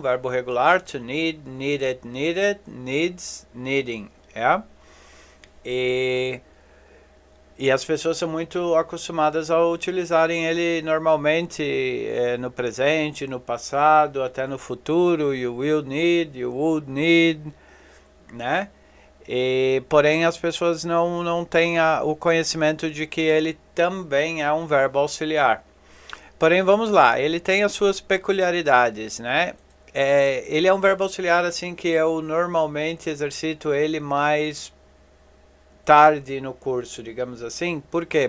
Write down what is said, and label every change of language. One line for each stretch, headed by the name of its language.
Portuguese: Um verbo regular, to need, needed, needed, needs, needing, E as pessoas são muito acostumadas a utilizarem ele normalmente no presente, no passado, até no futuro.
English: You will need, you would need, né?
Portuguese: Porém, as pessoas não têm o conhecimento de que ele também é um verbo auxiliar. Porém, vamos lá, ele tem as suas peculiaridades, né? Ele é um verbo auxiliar assim que eu normalmente exercito ele mais tarde no curso, digamos assim. Por quê?